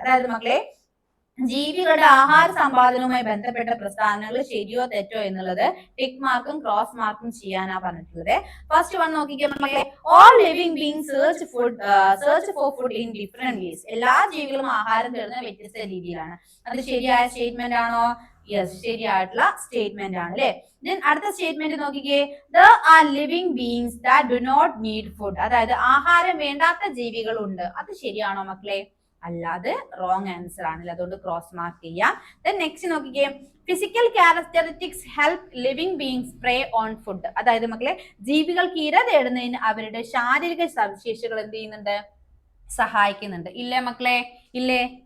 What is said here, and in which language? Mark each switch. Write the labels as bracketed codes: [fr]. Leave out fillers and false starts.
[ml] അതായത് മക്കളെ, ജീവികളുടെ ആഹാര സമ്പാദനവുമായി ബന്ധപ്പെട്ട പ്രസ്താവനകൾ ശരിയോ തെറ്റോ എന്നുള്ളത് ടിക്ക് മാർക്കും ക്രോസ് മാർക്കും ചെയ്യാനാ പറഞ്ഞിട്ടുള്ളത്. [en] first one [ml] നോക്കിക്കേ മക്കളെ. [en] All living being search for food in different ways. [ml] എല്ലാ ജീവികളും ആഹാരം തേടുന്നത് വ്യത്യസ്ത രീതിയിലാണ്. അത് ശരിയായ സ്റ്റേറ്റ്മെന്റ് ആണോ? യെസ്, ശരിയായിട്ടുള്ള സ്റ്റേറ്റ്മെന്റ് ആണ് അല്ലെ. ദെൻ അടുത്ത സ്റ്റേറ്റ്മെന്റ് നോക്കിക്കേ. [en] There are living beings that do not need food. [ml] അതായത് ആഹാരം വേണ്ടാത്ത ജീവികളുണ്ട്. അത് ശരിയാണോ മക്കളെ? അല്ല, അത് റോങ് ആൻസർ ആണല്ലേ, അതുകൊണ്ട് ക്രോസ് മാർക്ക് ചെയ്യാം. ദെൻ നെക്സ്റ്റ് നോക്കിക്കേ. [en] Physical characteristics help living beings prey on food. [ml] അതായത് മക്കളെ, ജീവികൾക്ക് ഇര തേടുന്നതിന് അവരുടെ ശാരീരിക സവിശേഷതകൾ എന്ത് ചെയ്യുന്നുണ്ട്, സഹായിക്കുന്നുണ്ട്. ഇല്ലേ മക്കളെ? ഇല്ലേ?